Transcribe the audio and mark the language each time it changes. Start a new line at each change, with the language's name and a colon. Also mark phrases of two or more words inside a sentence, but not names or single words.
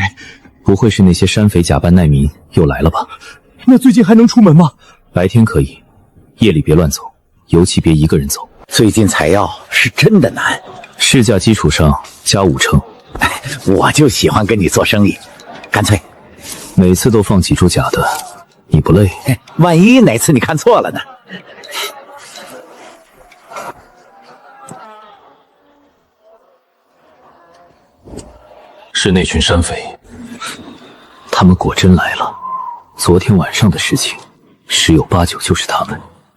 Chinese: 不會是那些山匪假扮難民又來了吧？那最近還能出門嗎？白天可以，夜裡別亂走，尤其別一個人走。最近採藥是真的難，市價基礎上加5成。我就喜歡跟你做生意，乾脆每次都放幾株假的，你不累？萬一哪次你看錯了呢？是那群山匪，他們果真來了。昨天晚上的事情，十有八九就是他們。